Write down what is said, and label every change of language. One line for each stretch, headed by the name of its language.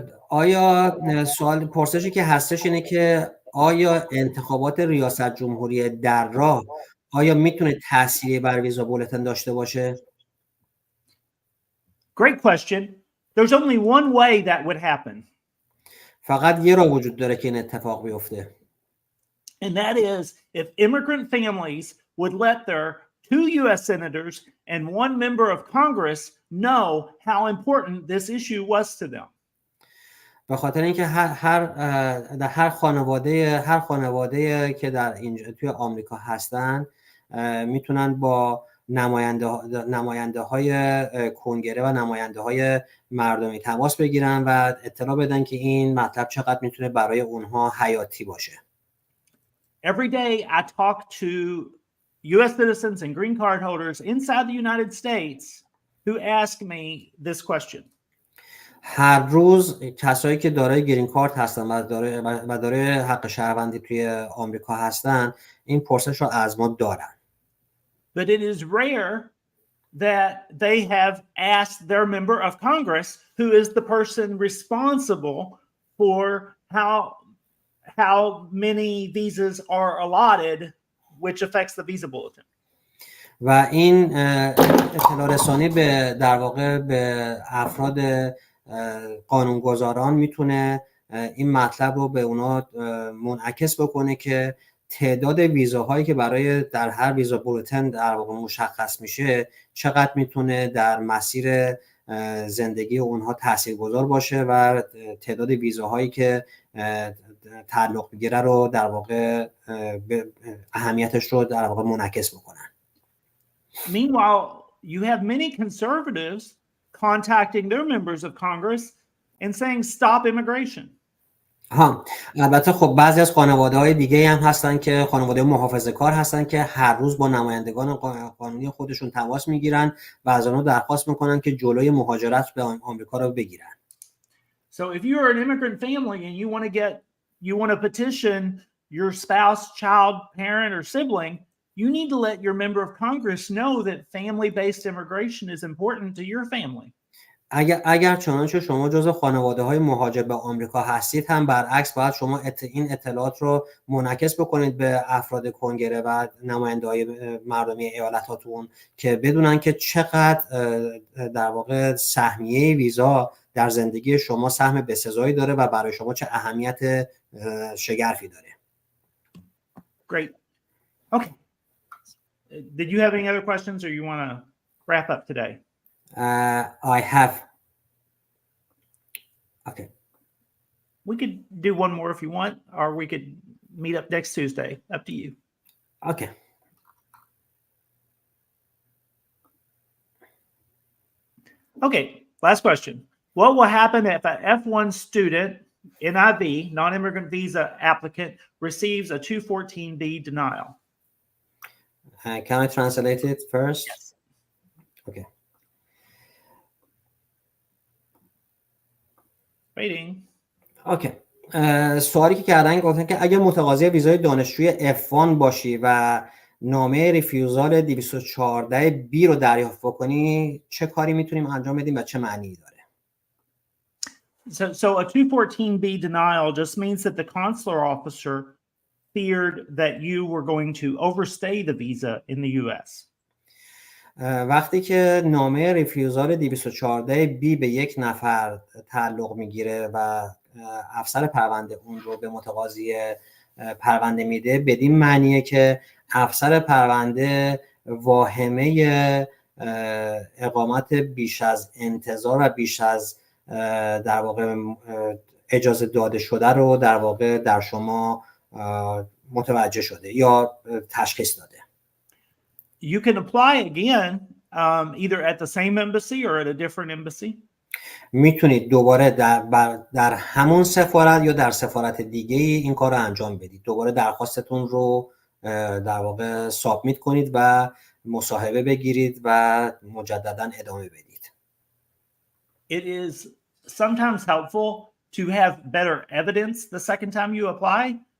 Persian: آیا سوال پرسشی که هستش اینه که آیا انتخابات ریاست جمهوری در راه آیا میتونه تأثیری بر ویزا بولتن داشته باشه؟
English: Great question. There's only one way that would happen.
Persian: فقط یه راه وجود داره که این اتفاق بیفته.
English: And that is if immigrant families would let their 2 U.S. senators and 1 member of Congress know how important this issue was to them.
Persian: به خاطر اینکه هر خانواده که در اینجا توی آمریکا هستن میتونن با نماینده های کنگره و نماینده های مردمی تماس بگیرن و اطلاع بدن که این مطلب چقدر میتونه برای اونها حیاتی باشه.
English: Every day I talk to U.S. citizens and green card holders inside the United States who ask me this question.
Persian: هر روز کسایی که دارای گرین کارت هستن و دارای حق شهروندی توی آمریکا هستن این پرسش رو از ما دارن.
English: But it is rare that they have asked their member of Congress, who is the person responsible for how many visas are allotted, which affects the visa bulletin.
Persian: و این اطلاع رسانی در واقع به افراد قانونگذاران میتونه این مطلب رو به اونا منعکس بکنه که تعداد ویزاهایی که برای در هر ویزا بولتن در واقع مشخص میشه چقدر میتونه در مسیر زندگی اونها تاثیرگذار باشه و تعداد ویزاهایی که تعلق میگیره رو در واقع اهمیتش رو در واقع منعکس بکنن.
English: Meanwhile, you have many conservatives contacting their members of Congress and saying stop immigration.
Persian: البته خب بعضی از خانواده‌های دیگه هم هستن که خانواده محافظه‌کار هستن که هر روز با نمایندگان قانونی خودشون تماس میگیرن و از اونها درخواست میکنن که جلوی مهاجرت به آمریکا رو بگیرن.
English: So if you are an immigrant family and you want to petition your spouse, child, parent or sibling, you need to let your member of Congress know that family-based immigration is important to your family.
Persian: اگر چنانچه شما جزو خانواده‌های مهاجر به آمریکا هستید هم برعکس باید شما این اطلاعات رو منعکس بکنید به افراد کنگره و نماینده‌های مردمی ایالتاتون که بدونن که چقدر در واقع سهمیه ویزا در زندگی شما سهم بسزایی داره و برای شما چه اهمیت شگرفی داره.
English: Great. Okay. Did you have any other questions or you want to wrap up today? I have. Okay. We could do one more if you want, or we could meet up next Tuesday. Up to you. Okay. Okay, last question. What will happen if an F1 student, NIV, non-immigrant visa applicant, receives a 214B denial? Can I translate it first? Yes. Okay. Waiting. Okay.
Persian: سوالی که کردن گفتن که اگه متقاضی ویزای دانشجوی F1 باشی و نامه ریفیوزال 214B رو دریافت بکنی چه کاری میتونیم انجام بدیم و چه معنی داره؟
English: So a 214B denial just means that the consular officer feared that you were going to overstay the visa in the US.
Persian: وقتی که نامه ریفیوزال 214B به یک نفر تعلق میگیره و افسر پرونده اون رو به متقاضی پرونده میده بدین معنیه که افسر پرونده واهمه اقامت بیش از انتظار و بیش از در واقع اجازه داده شده رو در واقع در شما متوجه شده یا تشخیص داده.
English: You can apply again, either at the same embassy or at a different embassy.
Persian: میتونید دوباره در همون سفارت یا در سفارت دیگه این کار رو انجام بدید. دوباره درخواستتون رو در واقع سابمیت کنید و مصاحبه بگیرید و مجددا ادامه بدید.
English: It is sometimes helpful to have better evidence the second time you apply.